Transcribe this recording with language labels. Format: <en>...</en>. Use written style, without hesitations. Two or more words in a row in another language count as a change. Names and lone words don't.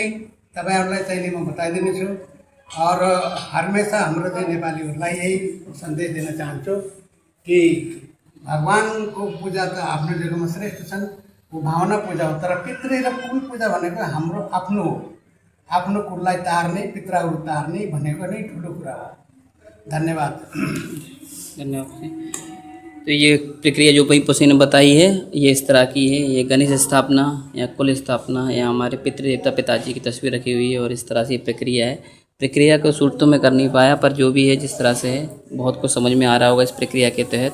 <ne>तपाईँहरूलाई चाहिँ म बताइदिनेछु।</ne> <hi>और हमेशा</hi> <ne>हाम्रो चाहिँ नेपालीहरूलाई यही सन्देश दिन चाहन्छु कि भगवानको पूजा त आफ्नो जग्गामा श्रेष्ठ छन्, वो भावना पूजा हो। तर पितृ र कुल पूजा भनेको हाम्रो आफ्नो हो। आफ्नो कुललाई तार्ने, पितृहरू तार्ने भनेको नै ठुलो कुरा हो। धन्यवाद। धन्यवाद।</ne> <hi>तो ये प्रक्रिया जो भाई पुसई ने बताई है ये इस तरह की है। ये गणेश स्थापना या कुल स्थापना या हमारे पितृदेवता पिताजी की तस्वीर रखी हुई है और इस तरह से ये प्रक्रिया है। प्रक्रिया को शूट तो मैं कर नहीं पाया, पर जो भी है जिस तरह से है बहुत कुछ समझ में आ रहा होगा इस प्रक्रिया के तहत।</hi>